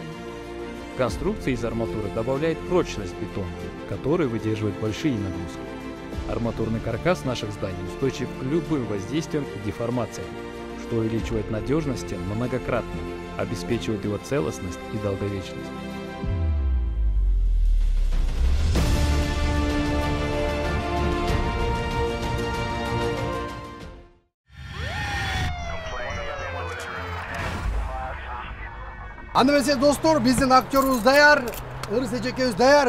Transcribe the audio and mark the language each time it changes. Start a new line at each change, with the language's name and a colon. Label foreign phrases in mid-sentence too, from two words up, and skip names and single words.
Russian: Конструкция из арматуры добавляет прочность бетону, который выдерживает большие нагрузки. Арматурный каркас наших зданий устойчив к любым воздействиям и деформациям, что увеличивает надежность стен многократно, обеспечивает его целостность и долговечность.
Kyrgyz: Анда эмесе достор, биздин актёрубуз даяр, РСЖ экебиз даяр.